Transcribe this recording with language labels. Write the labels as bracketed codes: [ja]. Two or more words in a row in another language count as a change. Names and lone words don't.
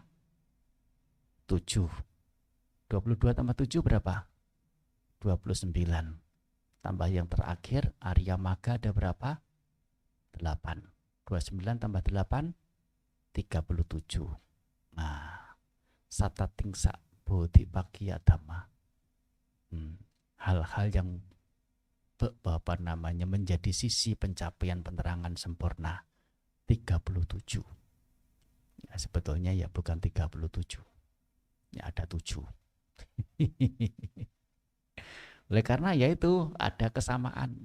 [id] 7. 22 tambah 7 berapa? 29. Tambah yang terakhir, [pi] Arya Magga [id] ada berapa? 8. 29 tambah 8, 37. Nah, [pi] satatingsa bodhipakkhya dhamma. [id] Hal-hal yang menjadi sisi pencapaian penerangan sempurna 37. Ya, sebetulnya ya bukan 37. Ya ada 7. Oleh karena ya itu ada kesamaannya.